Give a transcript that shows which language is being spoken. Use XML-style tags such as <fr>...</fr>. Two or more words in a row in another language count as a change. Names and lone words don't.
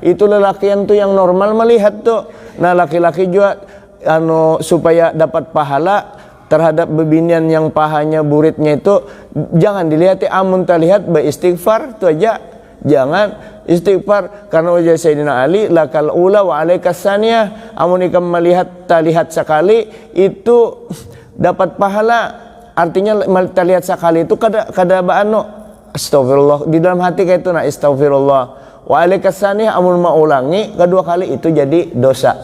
<bjn>Itu lelakian tuh yang normal melihat tuh. Nah laki-laki juga supaya dapat pahala terhadap bebinian yang pahanya buritnya itu jangan dilihat, amun terlihat beristighfar tuh aja. Jangan istighfar, karena wajah Sayyidina Ali</bjn> <ar>lakal ula wa alaikas saniyah,</ar> <bjn>amun ikam melihat terlihat sekali itu dapat pahala. Artinya terlihat sekali itu kada baano astagfirullah di dalam hati kayak itu, nah</bjn> <ar>astagfirullah wa alaikas saniyah,</ar> <bjn>amun mau ulangi kedua kali itu jadi dosa.</bjn>